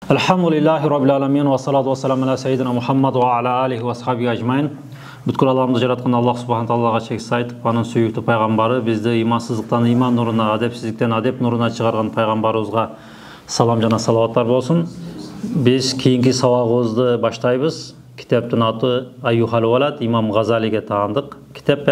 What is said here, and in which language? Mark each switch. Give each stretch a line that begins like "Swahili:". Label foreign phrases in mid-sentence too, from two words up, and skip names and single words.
Arabic: الحمد لله رب العالمين و الصلاة و السلام على سيدنا محمد و على آله و صحابه أجمعين.
Kyrgyz: Бүткүл аламды жараткан
Arabic: الله سبحانه تعالى
Kyrgyz: чексиз айтып, анын сүйүктүү пайгамбары бизди имансыздыктан иман нурuna, адепсиздиктен адеп нурuna чыгарган пайгамбарыбызга салам жана салаваттар болсун. Биз кийинки сабагыбызды баштайбыз. Китептин аты Айюхал Валад, имам Газалиге таандык китеп.